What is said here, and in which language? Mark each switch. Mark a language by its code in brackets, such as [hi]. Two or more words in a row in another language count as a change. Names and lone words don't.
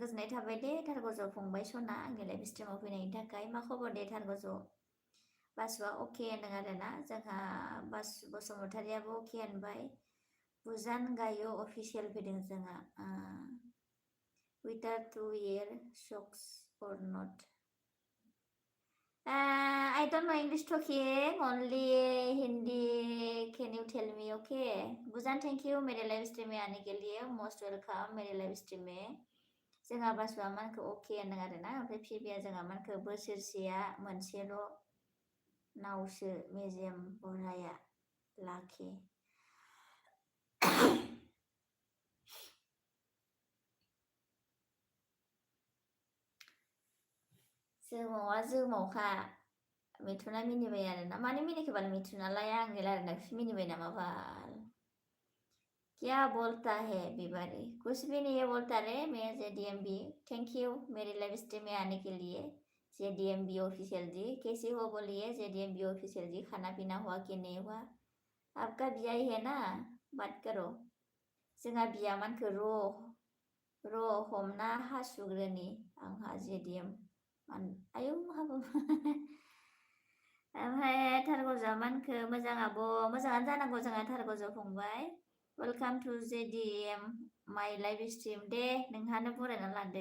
[brx] गोजोननाय थाबाय दे थारगसआव फंबाय सना आंनि लाइभ स्ट्रिमाव फैनायनि थाखाय। मा खबर दे थारगसआव? बासुआ अके होनदों आरो ना। जोंहा बासु बसुमतारियाबो अके होनबाय। बुजान गायो अफिसियेल फैदों जोंहा। विदार 2 year socks or not? [en] I don't know English talking, only Hindi. Can you tell me? Okay. [hi] बुजान [en] thank you [hi] मेरे लाइव स्ट्रीम में आने के लिए। [en] most welcome [hi] मेरे लाइव स्ट्रीम में। [brx] जोंहा बासुआ मानखौ अके होनदों आरो ना। ओमफ्राय फिबिया जोंहा मानखौ बोसोरसेया मोनसेल' नावसो मेजेम बरहाया लाखि। जोमावा जोमावखा। मिथुना मिनिबाय आरो ना। मानो मिनिखोबाल मिथुनालाय आंनि रायलायनायखौसो मिनिबाय नामा बाल? [hi] क्या बोलता है बिबारी? कुछ भी नहीं बोलता रे। मैं JDMB। [en] thank you [hi] मेरे लाइव स्ट्रीम में आने के लिए JDMB ऑफिशियल जी। कैसे हो बोलिए JDMB ऑफिशियल जी? खाना पीना हुआ कि नहीं हुआ? आपका बिया ही है ना? बात करो। [brx] जोंहा बिया मानखो र' हमना हासुग्रोनि आंहा JDM आयौ हाबो। ओमफ्राय थारगजा मानखो मोजां आब' मोजाङानो जानांगौ जोंहा थारगजा फंबाय। [en] welcome to JDM my live stream [brx] दे नोंहानो बरायना लादो।